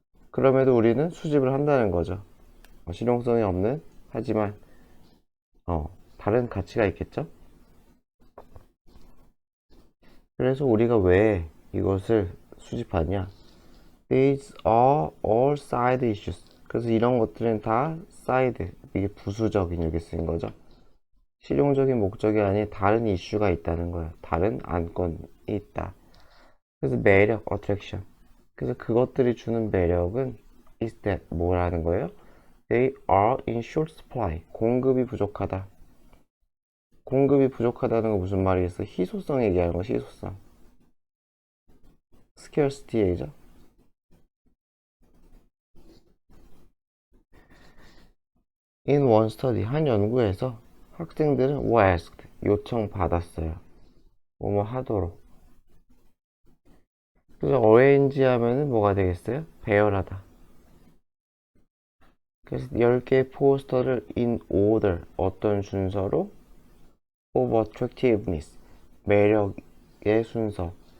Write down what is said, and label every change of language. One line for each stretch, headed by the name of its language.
Korean: 그럼에도 우리는 수집을 한다는 거죠. 실용성이 없는, 하지만 다른 가치가 있겠죠. 그래서 우리가 왜 이것을 수집하냐.
English: These are all side issues.
Korean: 그래서 이런 것들은 다 side, 이게 부수적인 이렇게 쓰인 거죠. 실용적인 목적이 아닌 다른 이슈가 있다는 거예요. 다른 안건이 있다. 그래서 매력, attraction. 그래서 그것들이 주는 매력은
English: is that,
Korean: 뭐라는 거예요?
English: They are in short supply.
Korean: 공급이 부족하다. 공급이 부족하다는 거 무슨 말이겠어? 희소성 얘기하는 거, 희소성. scarcity 얘기죠.
English: In one study,
Korean: 한 연구에서 학생들은
English: were asked,
Korean: 요청받았어요. 뭐뭐 하도록. 그래서 arrange 하면은 뭐가 되겠어요? 배열하다. 그래서 10개의 포스터를
English: in order,
Korean: 어떤 순서로?
English: of attractiveness,
Korean: 매력의 순서.